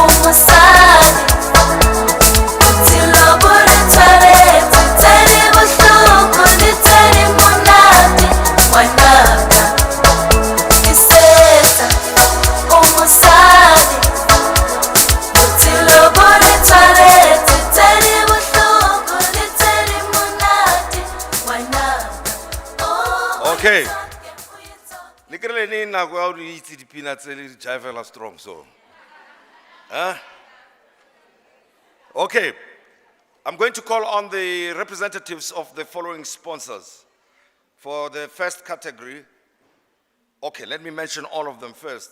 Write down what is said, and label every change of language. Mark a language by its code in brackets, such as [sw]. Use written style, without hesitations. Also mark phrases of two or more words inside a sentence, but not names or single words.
[tn] mosadi botshelo bo re tshwaretse tse di bohloko le tse di monate ngwanaka ke setsa o mosadi botshelo bo re tshwaretse tse di bohloko le tse di monate ngwanaka oh [en] Okay. Nikreleni na go out eat the peanuts jive strong so. Huh? Okay. I'm going to call on the representatives of the following sponsors. For the first category, okay, let me mention all of them first.